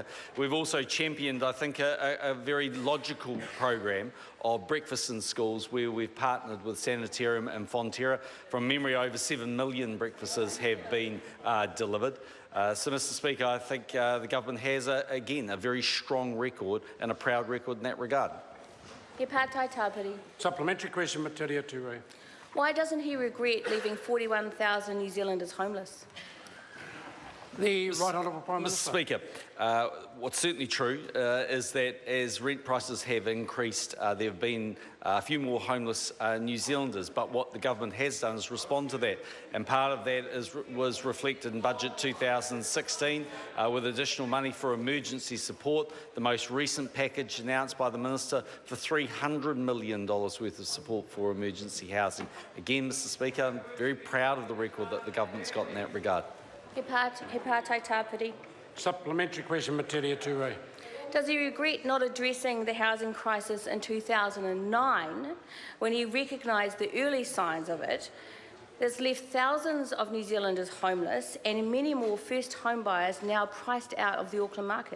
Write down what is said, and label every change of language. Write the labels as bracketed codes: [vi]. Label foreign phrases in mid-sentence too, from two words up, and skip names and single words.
[en] We've also championed, I think, a very logical program of breakfast in schools where we've partnered with Sanitarium and Fonterra. From memory, over 7 million breakfasts have been delivered. So, Mr Speaker, I think the government has, again, a very strong record and a proud record in that regard. [mi] He pātai tāpiri. [en] Supplementary question, Metiria Turei. Why doesn't he regret leaving 41,000 New Zealanders homeless? The Right Honourable Prime Minister. Mr Speaker, what's certainly true is that as rent prices have increased, there have been a few more homeless New Zealanders, but what the government has done is respond to that, and part of that was reflected in Budget 2016 with additional money for emergency support, the most recent package announced by the Minister for $300 million worth of support for emergency housing. Again, Mr Speaker, I'm very proud of the record that the government's got in that regard. [mi] He pātai tāpiri. [en] Supplementary question, Metiria Turei. Does he regret not addressing the housing crisis in 2009 when he recognised the early signs of it that's left thousands of New Zealanders homeless and many more first home buyers now priced out of the Auckland market?